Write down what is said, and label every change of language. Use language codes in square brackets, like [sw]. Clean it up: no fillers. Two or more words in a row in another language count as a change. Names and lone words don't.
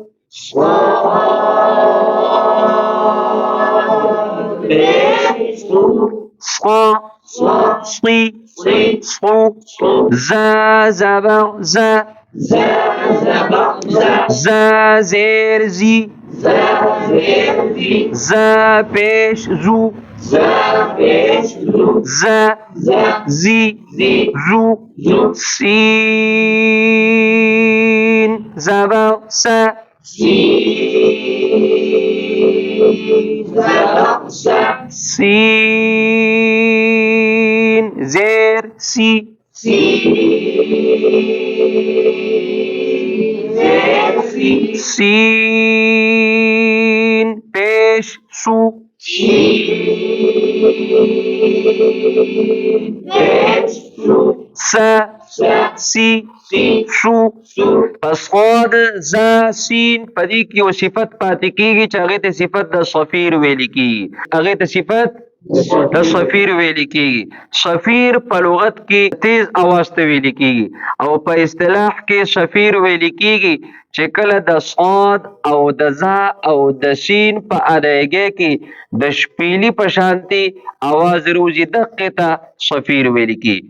[ps] صا صي صو، زا زبر زا، زا زير زي، زا بيش زو، زا زي زو، سين زبر سا، سين زير سي، سين بيش سو، سا سی سو. پس صاد زا سین پدې کې یو صفت پاتې کیږي چې هغه ته صفت د صفیر ویل کیږي. هغه ته صفت د صفیر ویل کیږي. صفیر په لغت کې تیز اواز ته ویل کیږي او په اصطلاح کې صفیر ویل کیږي چې کله د صاد او د زا او د سین په ادایګۍ کې د شپېلي په شانتي اواز روزي دقه ته صفیر ویل کیږي.